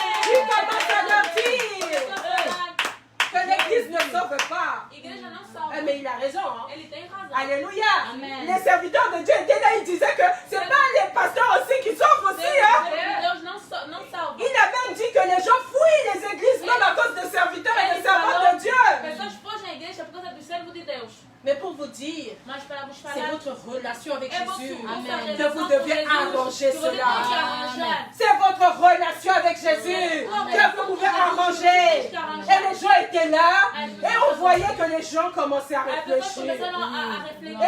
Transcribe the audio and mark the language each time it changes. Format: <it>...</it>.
<fr>Il commence à leur dire que l'Église ne sauve pas.</fr> <pt>Igreja não salva.</pt> <fr>Mais il a raison. Hein?</fr> <pt>Ele tem razão. Alléluia. Amen.</pt> <fr>Les serviteurs de Dieu étaient là, ils disaient que c'est pas les pasteurs aussi qui sauvent aussi. Hein?</fr> <pt>Deus não salva.</pt> <fr>Il a même dit que les gens fouillent les églises même à cause des serviteurs et des servantes de Dieu.</fr> <pt>Pessoas fogem à igreja por causa do servo de Deus.</pt> <fr>Mais pour vous dire,</fr> <pt>Mas para vos</pt> <fr>c'est</fr> <pt>falar,</pt> <fr>votre relation avec Jésus Amen. que vous devez arranger cela. Amen. C'est votre relation avec Jésus que vous pouvez arranger. Et les gens étaient là et on voyait que les gens commençaient à</fr> <pt>As pessoas</pt> <fr>réfléchir.</fr> <pt>começaram a refletir.</pt>